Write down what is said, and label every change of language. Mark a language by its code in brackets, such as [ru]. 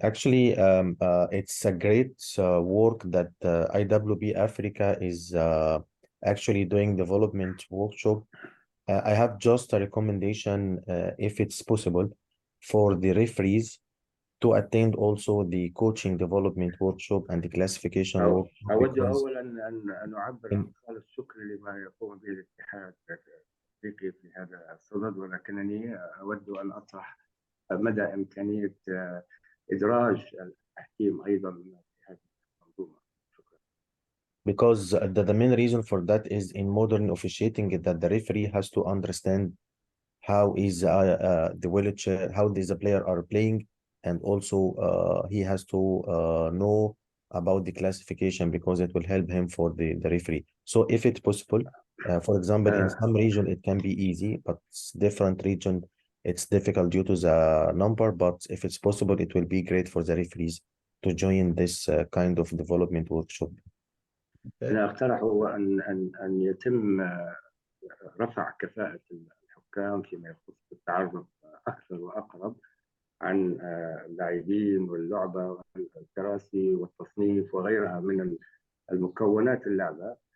[en] Actually, it's a great work that IWB Africa is actually doing development workshop. I have just a recommendation, if it's possible, for the referees to attend also the coaching development workshop and the classification workshop, [ar] أود [en] because [ar] أولا أن أعبر عن خالص الشكر لما يقوم به الاتحاد الأفريقي في هذا الصدد، ولكنني أود أن أطرح مدى إمكانية إدراج التحكيم أيضا في هذه المنظومة. شكرا. [en] because the main reason for that is in modern officiating that the referee has to understand how is the wheelchair, how the player are playing, and also he has to know about the classification because it will help him for the referee. So if it's possible, for example, in some region it can be easy, but different region it's difficult due to the number. But if it's possible, it will be great for the referees to join this kind of development workshop. [ar] أنا أقترح أن يتم رفع كفاءة الحكام فيما يخص التعرف أكثر وأقرب عن اللاعبين واللعبة والكراسي والتصنيف وغيرها من المكونات اللعبة.